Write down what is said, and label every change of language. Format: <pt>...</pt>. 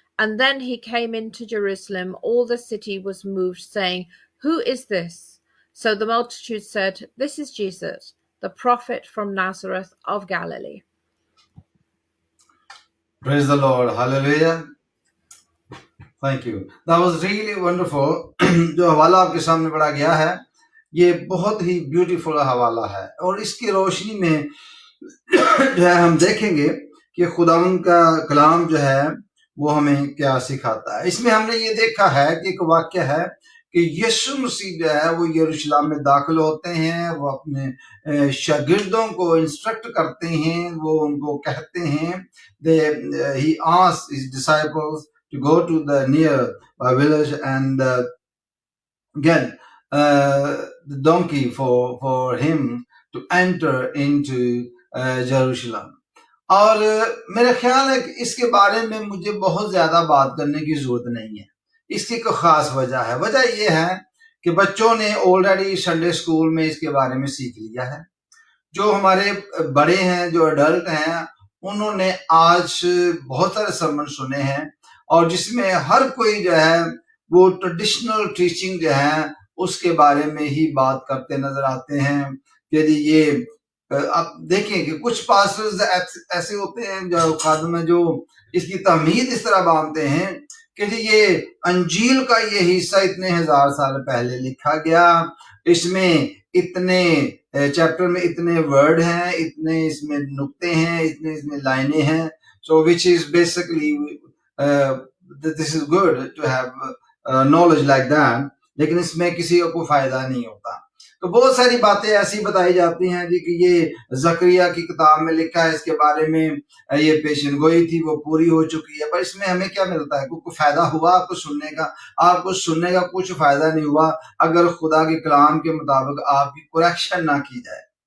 <en>And then he came into Jerusalem. All the city was moved, saying, Who is this? So the multitude said, This is Jesus, the prophet from Nazareth of Galilee. Praise the Lord. Hallelujah. Thank you. That was really wonderful.</en> <ur>جو حوالہ آپ کے سامنے پڑھا گیا ہے یہ بہت ہی بیوٹیفل حوالہ ہے اور اس کی روشنی میں جو ہے ہم دیکھیں گے کہ خداوند کا کلام جو ہے وہ ہمیں کیا سکھاتا ہے. اس میں ہم نے یہ دیکھا ہے کہ ایک واقعہ ہے کہ یسوع مسیح جو ہے وہ یروشلم میں داخل ہوتے ہیں. وہ اپنے شاگردوں کو انسٹرکٹ کرتے ہیں. وہ ان کو کہتے ہیں</ur> <en>he asked his disciples to go to the near village and get the donkey for him to enter into Jerusalem.</en> <ur>اور میرا خیال ہے کہ اس کے بارے میں مجھے بہت زیادہ بات کرنے کی ضرورت نہیں ہے. اس کی کوئی خاص وجہ ہے. وجہ یہ ہے کہ بچوں نے آلریڈی سنڈے اسکول میں اس کے بارے میں سیکھ لیا ہے. جو ہمارے بڑے ہیں جو ایڈلٹ ہیں انہوں نے آج بہت سارے سرمن سنے ہیں اور جس میں ہر کوئی جو ہے وہ ٹریڈیشنل ٹیچنگ جو ہے اس کے بارے میں ہی بات کرتے نظر آتے ہیں. کہ یہ آپ دیکھیں کہ کچھ پاسٹرز ایسے ہوتے ہیں جو خادم ہیں جو اس کی تحمید اس طرح باندھتے ہیں کہ یہ انجیل کا یہ حصہ اتنے ہزار سال پہلے لکھا گیا, اس میں اتنے چیپٹر میں اتنے ورڈ ہیں, اتنے اس میں نقطے ہیں, اتنے اس میں لائنیں ہیں.</ur> <en>So which is basically this is good to have knowledge like that,</en> <ur>لیکن اس میں کسی کو کوئی فائدہ نہیں ہوتا. تو بہت ساری باتیں ایسی بتائی جاتی ہیں جی کہ یہ زکریا کی کتاب میں لکھا ہے, اس کے بارے میں یہ پیشن گوئی تھی وہ پوری ہو چکی ہے, پر اس میں ہمیں کیا ملتا ہے؟ کوئی فائدہ ہوا آپ کو سننے کا؟ آپ کو سننے کا کچھ فائدہ نہیں ہوا اگر خدا کے کلام کے مطابق آپ کی کریکشن نہ کی جائے.</ur>